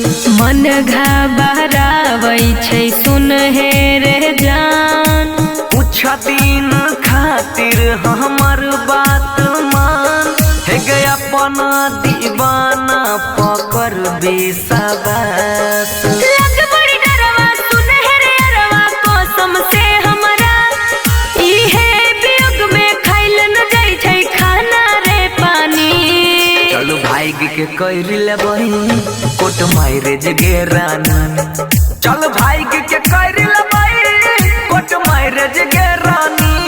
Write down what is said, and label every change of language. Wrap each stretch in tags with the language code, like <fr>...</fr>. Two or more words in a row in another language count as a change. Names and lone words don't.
<mai>मन घबराबै छै सुन हे रे जान कुछ दिन खातिर हमर बात मान हे गे अपना दीवाना पकड़ बेसवास लग बड़ी डरवा सुन हे रे अरवा कसम से हमरा इहे वियोग में खाइल न जाइ छै खाना रे पानी चलू भाई के कर लेबही</mai> <en>court marriage</en> <mai>गे रानी चल भाई के कर लेबही</mai> <en>court marriage</en> <mai>गे रानी</mai>